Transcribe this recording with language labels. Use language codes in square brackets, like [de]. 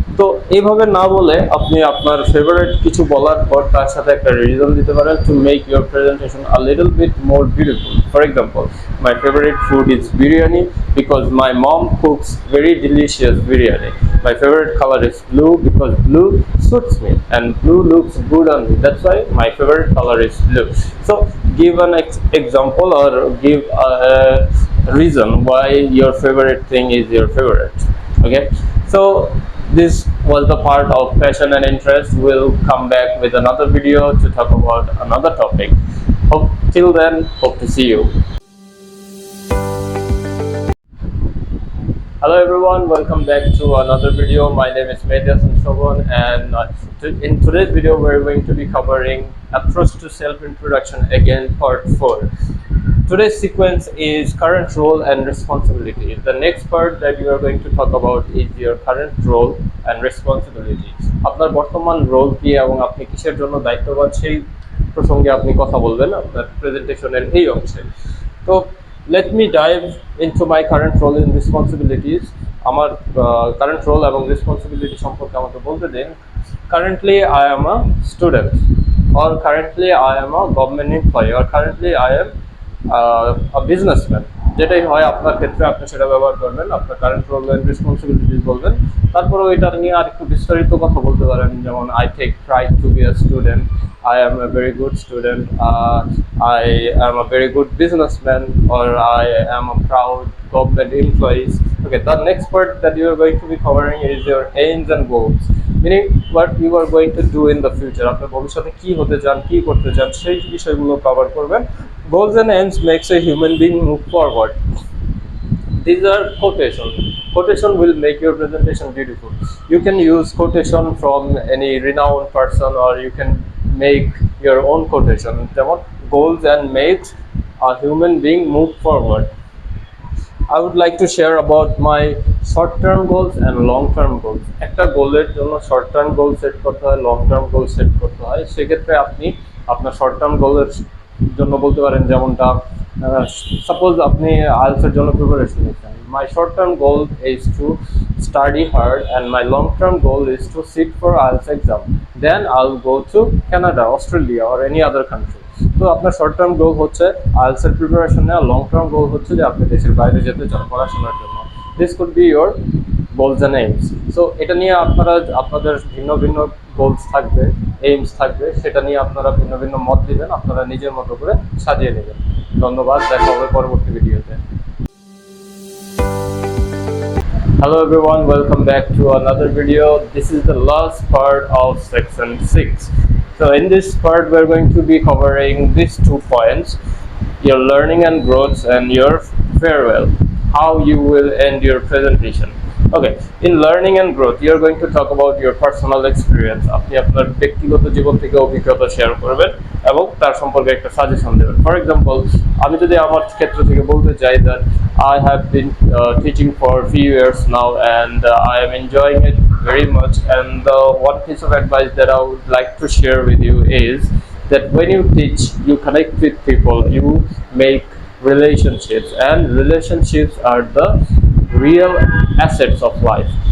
[bn] তো এইভাবে না বলে আপনি আপনার ফেভারিট কিছু বলার পর তার সাথে একটা রিজন দিতে পারেন [en] to make your presentation a little bit more beautiful. For example, my favorite food is biryani because my mom cooks very delicious biryani. My favorite color is blue because blue suits me and blue looks good on me. That's why my favorite color is blue. So give an example or give a reason why your favorite thing is your favorite. Okay, so This was the part of passion and interest. We'll come back with another video to talk about another topic. Till then, hope to see you. Hello everyone, welcome back to another video. My name is Medya Sanshobon, and in today's video we're going to be covering approach to self-introduction, again part 4. Today's sequence is current role and responsibility. The next part that you are going to talk about is your current role and responsibility. [bn] আপনার বর্তমান role কি এবং আপনি কিসের জন্য দায়িত্ববান সেই প্রসঙ্গে আপনি কথা বলবেন আপনার প্রেজেন্টেশনের এই অংশে। [en] তো let me dive into my current role and responsibilities. [bn] আমার current role এবং responsibility সম্পর্কে আমাকে বলতে দিন। [en] Currently I am a student, or currently I am a government employee, or currently I am a businessman. [bn] যেটাই হয় আপনার ক্ষেত্রে আপনি সেটা ব্যবহার করবেন, আপনার কারেন্ট রোল এন্ড রেসপন্সিবিলিটিস বলবেন। তারপরেও এটা নিয়ে আর একটু বিস্তারিত কথা বলতে পারেন, যেমন [en] I take pride to be a student, I am a very good student, I am a very good businessman, or I am a proud government employee. Okay, the next part that you are going to be covering is your aims and goals, meaning what you are going to do in the future. [bn] আপনি ভবিষ্যতে কি হতে চান, কি করতে চান, সেই বিষয়গুলো কভার করবেন। [en] Goals and aims makes a human being move forward. These are quotation. Quotation will make your presentation beautiful. You can use quotation from any renowned person, or you can make your own quotation. Goals and makes a human being move forward. I would like to share about my short-term goals and long-term goals. [bn] একটা গোলের জন্য short-term goal set করতে হয়, long-term goal set করতে হয়। সেক্ষেত্রে আপনি আপনার short-term goal-এর জন্য বলতে পারেন, যেমনটা সাপোজ আপনি IELTS এর জন্য প্রিপারেশন নিচ্ছেন। [en] My short-term goal is to study hard, and my long-term goal is to sit for IELTS exam. Then I'll go to Canada, Australia, or any other country. [bn] তো আপনার শর্ট টার্ম গোল হচ্ছে IELTS এর preparation নেওয়া, long term goal হচ্ছে যে আপনি দেশের বাইরে যেতে চান পড়াশোনার জন্য। [en] This could be your goals and aims. [bn] So এটা নিয়ে আপনাদের ভিন্ন ভিন্ন গোলস থাকবে, এইমস থাকবে, সেটা নিয়ে আপনারা ভিন্ন ভিন্ন মত দিবেন, আপনারা নিজের মতো করে সাজিয়ে নেবেন। ধন্যবাদ, দেখা হবে পরবর্তী ভিডিওতে। [en] Hello everyone, welcome back to another video. This is the last part of section 6. So in this part we're going to be covering these 2 points: your learning and growth, and your farewell, how you will end your presentation. Okay, in learning and growth you are going to talk about your personal experience. [bn] আপনি আপনার ব্যক্তিগত জীবন থেকে অভিজ্ঞতা share করবেন এবং তার সম্পর্কে একটা সাজেশন দেবেন। [en] for example, [bn] আমি যদি আমার ক্ষেত্র থেকে বলতে চাই [en] that I have been teaching for a few years now, and I am enjoying it very much, and the one piece of advice that I would like to share with you is that when you teach, you connect with people, you make relationships, and relationships are the real assets of life.